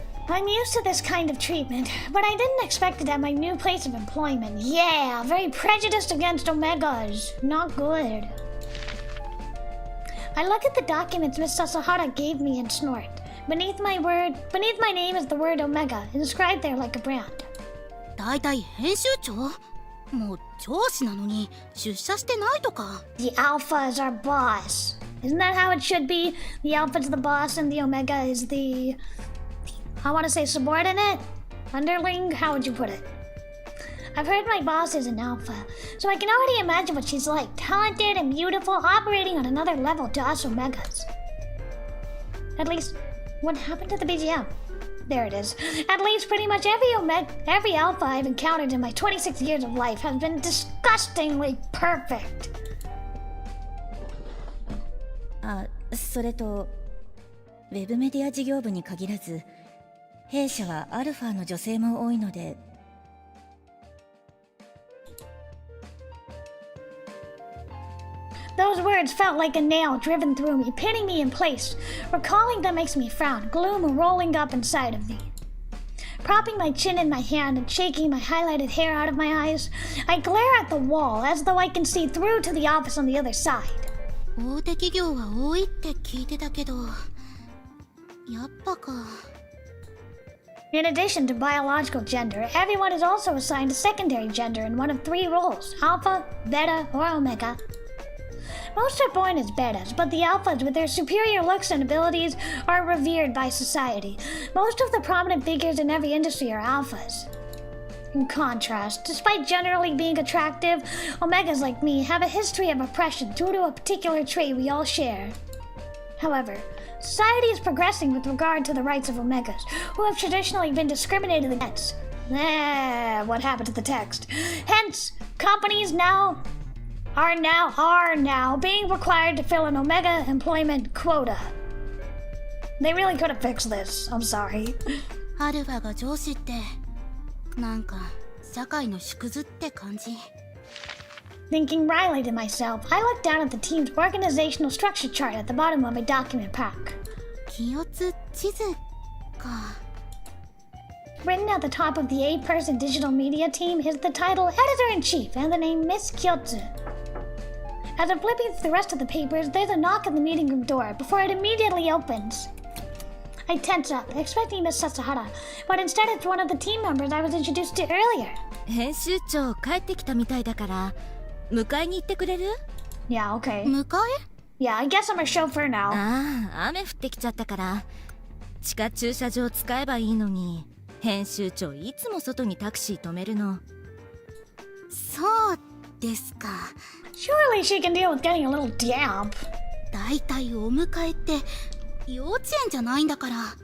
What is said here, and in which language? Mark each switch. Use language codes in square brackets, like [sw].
[en] I'm used to this kind of treatment, but I didn't expect it at my new place of employment. Yeah, very prejudiced against Omegas. Not good. I look at the documents Miss Sasahara gave me and snort. Beneath my name is the word Omega, inscribed there like a brand. [ja] だいたい編集長？もう上司なのに出社してないとか。 [en] The Alpha is our boss. Isn't that how it should be? The Alpha is the boss and the Omega is the... I want to say subordinate? Underling? How would you put it? I've heard my boss is an alpha, so I can already imagine what she's like. Talented and beautiful, operating on another level to us Omegas. At least, what happened to the BGM? There it is. At least pretty much every alpha I've encountered in my 26 years of life has been disgustingly perfect. [ja] それと、ウェブメディア事業部に限らず、弊社はアルファの女性も多いので。 [en] Those words felt like a nail driven through me, pinning me in place. Recalling them makes me frown, gloom rolling up inside of me. Propping my chin in my hand and shaking my highlighted hair out of my eyes, I glare at the wall as though I can see through to the office on the other side. [ja] 大手企業は多いって聞いてたけど、やっぱか。 [en] In addition to biological gender, everyone is also assigned a secondary gender in one of 3 roles: Alpha, Beta, or Omega. Most are born as betas, but the alphas, with their superior looks and abilities, are revered by society. Most of the prominent figures in every industry are alphas. In contrast, despite generally being attractive, Omegas like me have a history of oppression due to a particular trait we all share. However, society is progressing with regard to the rights of Omegas, who have traditionally been discriminated against. What happened to the text? Hence, companies are now being required to fill an Omega employment quota. They really could have fixed this. I'm sorry. [ja] アルファが上司って、なんか社会の縮図って感じ。 [en] Thinking wryly to myself, I looked down at the team's organizational structure chart at the bottom of my document pack. [ja] 気圧地図か。 [en] Written at the top of the 8-person digital media team is the title Editor-in-Chief and the name Miss Kyotsu. As I'm flipping through the rest of the papers, there's a knock on the meeting room door before it immediately opens. I tense up, expecting Miss Sasahara, but instead it's one of the team members I was introduced to earlier. [ja] 編集長帰ってきたみたいだから迎えに行ってくれる？ [en] Yeah, okay. [ja] 迎え [en] Yeah, I guess I'm a chauffeur now. [ja] ああ、雨降ってきちゃったから地下駐車場使えばいいのに、編集長いつも外にタクシー止めるの。そうですか。 [en] Surely she can deal with getting a little damp. [ja] だいたいお迎えって幼稚園じゃないんだから。